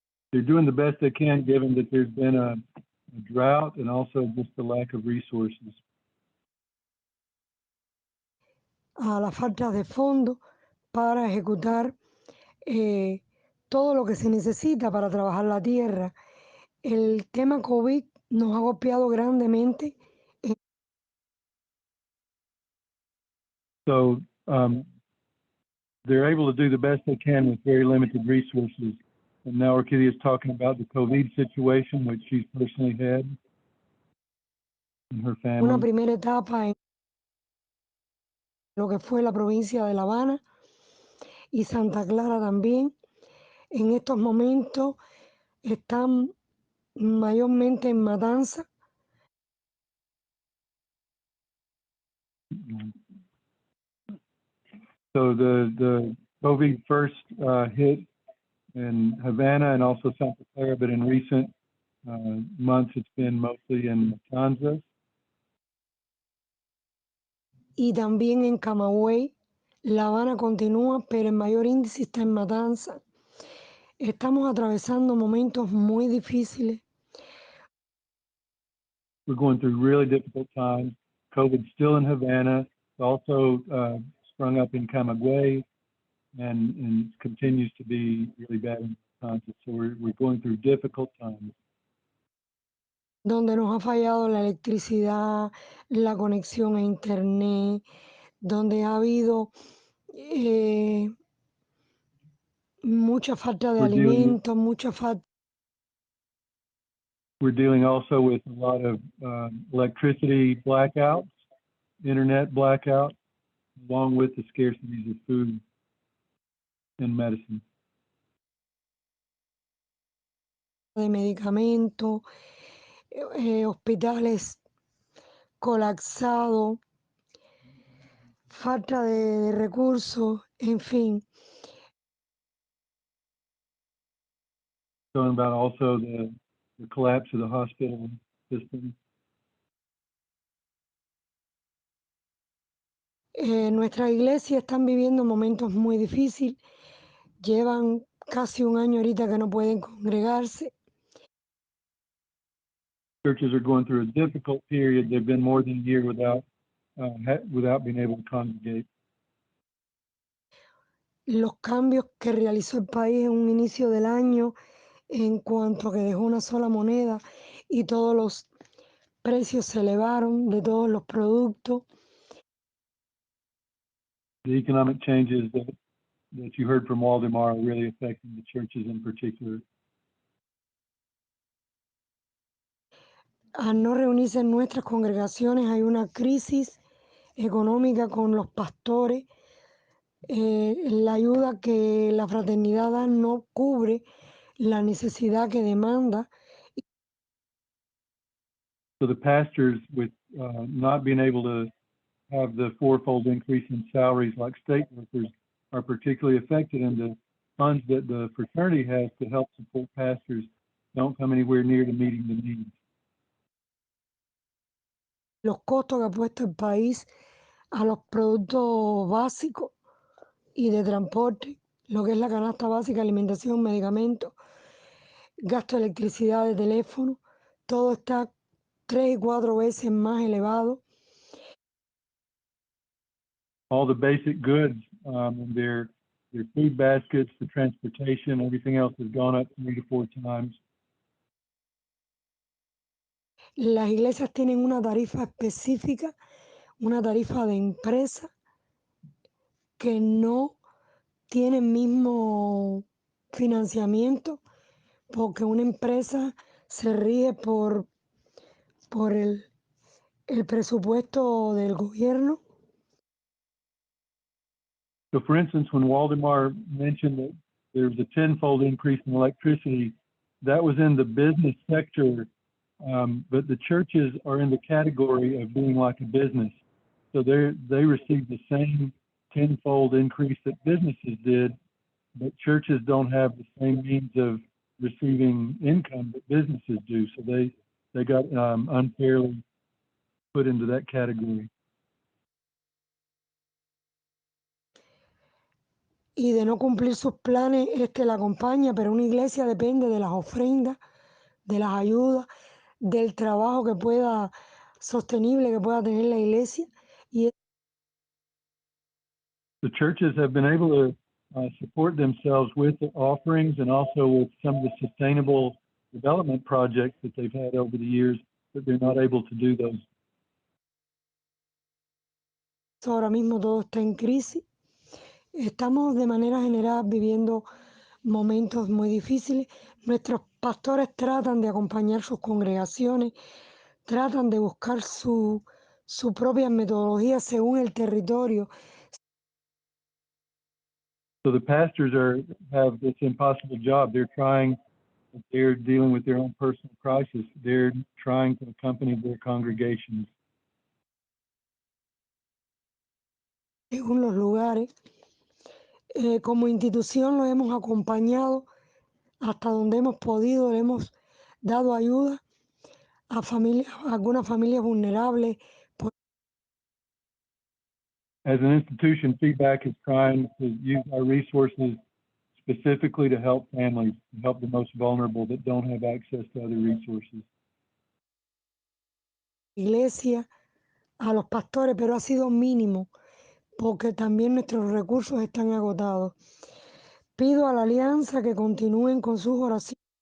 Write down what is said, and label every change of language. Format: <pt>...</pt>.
<en>They're doing the best they can given that there's been a drought and also just the lack of resources.</en> <es>A la falta de fondos para ejecutar todo lo que se necesita para trabajar la tierra. El tema COVID nos ha golpeado grandemente.</es> <en>So they're able to do the best they can with very limited resources. And now Orquídea is talking about the COVID situation, which she's personally had in her family.</en> <es>Una primera etapa en lo que fue la provincia de La Habana y Santa Clara también. En estos momentos están mayormente en Matanza.</es> <en>So the COVID first hit in Havana and also Santa Clara, but in recent months it's been mostly in Matanzas.</en> <es>Y también en Camagüey. La Habana continúa, pero el mayor índice está en Matanza. Estamos atravesando momentos muy difíciles.</es> <en>We're going through really difficult times. COVID's still in Havana. It's also sprung up in Camagüey and continues to be really bad in Matanzas. So we're going through difficult times.</en> <es>Donde nos ha fallado la electricidad, la conexión a internet, donde ha habido mucha falta de alimentos, mucha falta.</es> <en>We're dealing also with a lot of electricity blackouts, internet blackouts, along with the scarcities of food and medicine.</en> <es>De medicamentos, hospitales colapsados, falta de recursos, en fin.</es> <en>talking about also the collapse of the hospital system.</en> <es>Nuestras iglesias están viviendo momentos muy difíciles. Llevan casi un año ahorita que no pueden congregarse.</es> <en>Churches are going through a difficult period. They've been more than a year without being able to congregate.</en> <es>Los cambios que realizó el país en un inicio del año en cuanto a que dejó una sola moneda y todos los precios se elevaron de todos los productos.</es> <en>The economic changes that you heard from Waldemar are really affecting the churches in particular.</en> <es>Al no reunirse en nuestras congregaciones hay una crisis económica con los pastores. La ayuda que la fraternidad da no cubre la necesidad que demanda.</es> <en>So the pastors, with not being able to have the fourfold increase in salaries like state workers, are particularly affected, and the funds that the fraternity has to help support pastors don't come anywhere near to meeting the needs.</en> <es>Los costos que ha puesto el país a los productos básicos y de transporte, lo que es la canasta básica, alimentación, medicamentos, gasto de electricidad, de teléfono, todo está 3 y 4 veces más elevado.</es> <en>All the basic goods, and their food baskets, the transportation, everything else has gone up 3 to 4 times.</en> <es>Las iglesias tienen una tarifa específica, una tarifa de empresa que no tiene el mismo financiamiento, porque una empresa se rige por el presupuesto del gobierno.</es> <en>So for instance, when Waldemar mentioned that there was a tenfold increase in electricity, that was in the business sector, but the churches are in the category of being like a business. So they received the same tenfold increase that businesses did, but churches don't have the same means of receiving income that businesses do. So they got unfairly put into that category.</en> <es>Y de no cumplir sus planes, la acompaña, pero una iglesia depende de las ofrendas, de las ayudas, del trabajo que pueda, sostenible que pueda tener la iglesia. Y</es> <en>The churches have been able to support themselves with the offerings and also with some of the sustainable development projects that they've had over the years, but they're not able to do those.</en> <es>ahora mismo todo está en crisis. Estamos de manera general viviendo momentos muy difíciles. Nuestros pastores tratan de acompañar sus congregaciones, tratan de buscar su propia metodología según el territorio.</es> <en>So the pastors have this impossible job. They're dealing with their own personal crisis. They're trying to accompany their congregations.</en> <es>Según los lugares. Como institución lo hemos acompañado hasta donde hemos podido, le hemos dado ayuda a algunas familias vulnerables.</es> <en>As an institution, Feedback is trying to use our resources specifically to help families, to help the most vulnerable that don't have access to other resources.</en> <es>Iglesia, a los pastores, pero ha sido mínimo, porque también nuestros recursos están agotados. Pido a la alianza que continúen con sus oraciones.</es>